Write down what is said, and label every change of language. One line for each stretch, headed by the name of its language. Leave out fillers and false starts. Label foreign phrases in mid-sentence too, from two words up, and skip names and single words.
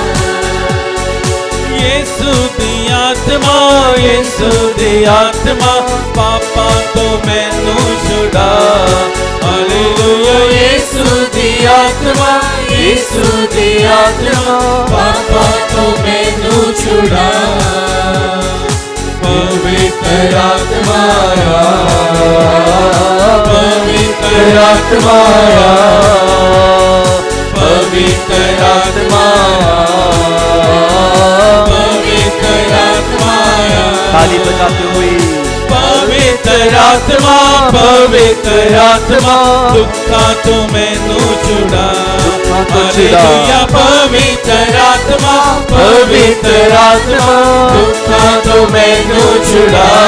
Punjabi: ਯੀਸ਼ੂ ਦੀ ਆਤਮਾ, ਯੀਸ਼ੂ ਦੀ ਆਤਮਾ ਪਾਪਾਂ ਤੋਂ ਮੈਨੂੰ ਛੁੜਾ। ਹਾਲੇਲੂਯਾ ਯੀਸ਼ੂ ਦੀ ਆਤਮਾ, ਯੀਸ਼ੂ ਦੀ ਆਤਮਾ ਪਾਪਾਂ ਤੋਂ ਮੈਨੂੰ ਛੁੜਾ। ਪਵਿੱਤਰ ਆਤਮਾਇਆ, ਪਵਿੱਤਰ ਆਤਮਾਇਆ, ਪਵਿੱਤਰ ਆਤਮਾਇਆ, ਪਵਿੱਤਰ ਆਤਮਾਇਆ,
Hindi: ताली बजाते हुए
Punjabi: ਪਵਿੱਤਰ ਆਤਮਾ, ਪਵਿੱਤਰ ਆਤਮਾ ਦੁੱਖਾਂ ਤੋਂ ਮੈਨੂੰ ਛੁੜਾ। ਹਾਲੇਲੂਯਾ ਪਵਿੱਤਰ ਆਤਮਾ, ਪਵਿੱਤਰ ਆਤਮਾ ਦੁੱਖਾਂ ਤੋਂ ਮੈਨੂੰ ਛੁੜਾ।